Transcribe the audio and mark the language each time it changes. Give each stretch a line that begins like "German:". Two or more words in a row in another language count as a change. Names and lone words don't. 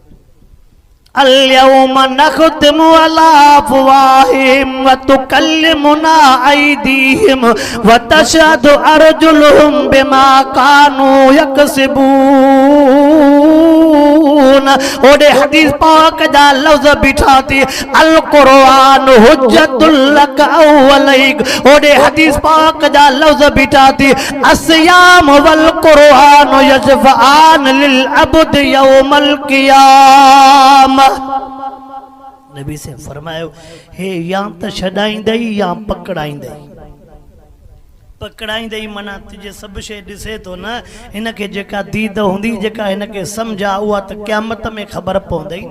Arabic: اليوم نختم على أفواههم وتكلمنا أيديهم وتشهد أرجلهم بما كانوا يكسبون।
Sindhi: ओडे हदीस पाक जा लफ्ज़ बिठा थी,
Arabic: القرآن حجة لك أو عليك.
Sindhi: ओडे हदीस पाक जा लफ्ज़ बिठा थी,
Arabic: الصيام والقرآن يشفعان للعبد يوم القيامة.
Sindhi: नबी से फरमायो, हे या त छॾाईंदई या पकड़ाईंदई। पकड़ाईंदई माना तुझे सब शइ ॾिसे थो न, हिनखे जेका दीद हूंदी, जेका हिनखे सम्झ आहे, उहा त क़यामत में ख़बर पवंदई न।